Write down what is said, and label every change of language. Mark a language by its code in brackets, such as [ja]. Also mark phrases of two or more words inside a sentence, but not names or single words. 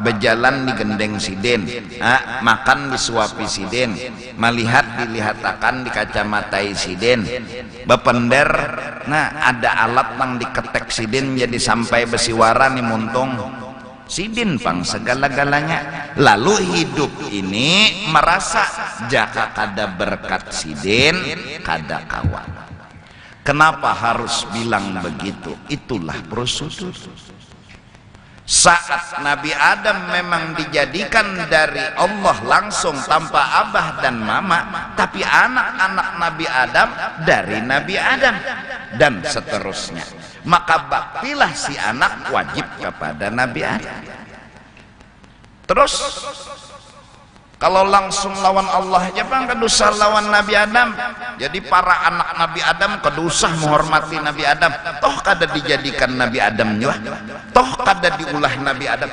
[bjn] Berjalan digendeng sidin, makan disuapi sidin, melihat dilihatakan dikacamatai sidin, bepender ada alat yang diketek sidin jadi sampai besiwara nih muntung sidin pang segala-galanya. Lalu hidup ini merasa jaka kada berkat sidin kada kawan. Kenapa harus bilang begitu? Itulah prosedur. Saat Nabi Adam memang dijadikan dari Allah langsung tanpa abah dan mama, tapi anak-anak Nabi Adam dari Nabi Adam dan seterusnya, maka baktilah si anak wajib kepada Nabi Adam. Terus kalau langsung lawan Allah aja bang, kedusah lawan Nabi Adam. Jadi para anak Nabi Adam kedusah menghormati Nabi Adam. Toh kada dijadikan Nabi Adam juga, toh kada diulah Nabi Adam.